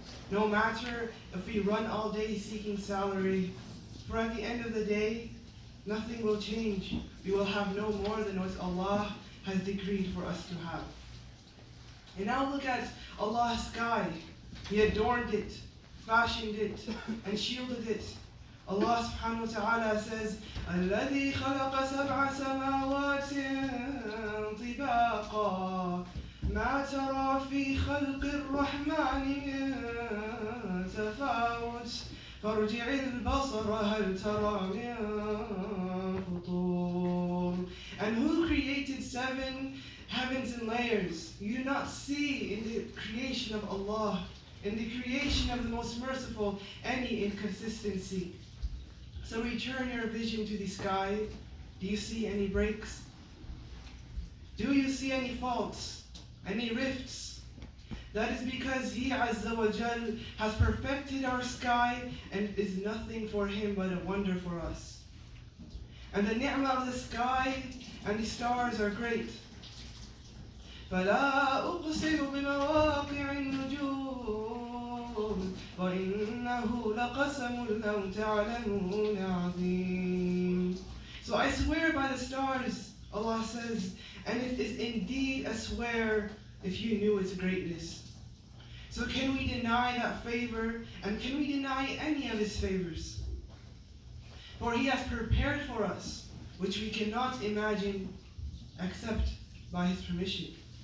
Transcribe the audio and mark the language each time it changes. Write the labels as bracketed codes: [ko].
[en] No matter if we run all day seeking salary, for at the end of the day, nothing will change. We will have no more than what Allah has decreed for us to have. And now look at Allah's sky. He adorned it, fashioned it, and shielded it. Allah subhanahu wa ta'ala says, [ar] الَّذِي خَلَقَ سَبْعَ سَمَاوَاتٍ طِبَاقًا مَا تَرَى فِي خَلْقِ الرَّحْمَنِ مِن تَفَاوُتٍ فَارْجِعِ الْبَصَرَ هَلْ تَرَى مِن فُطُورٍ. [en] And who created 7 heavens in layers? You do not see in the creation of Allah, in the creation of the Most Merciful, any inconsistency. So return your vision to the sky. Do you see any breaks? Do you see any faults? Any rifts? That is because He Azza wa Jal has perfected our sky and is nothing for Him but a wonder for us. And the ni'mah of the sky and the stars are great. [ar] فَلَا أُقْسِمُ بِمَوَاقِعِ النُّجُومِ وإنه لقسم لو تعلمون عظيم. [en] So I swear by the stars, Allah says, and it is indeed a swear if you knew its greatness. So can we deny that favor, and can we deny any of His favors? For He has prepared for us, which we cannot imagine except by His permission.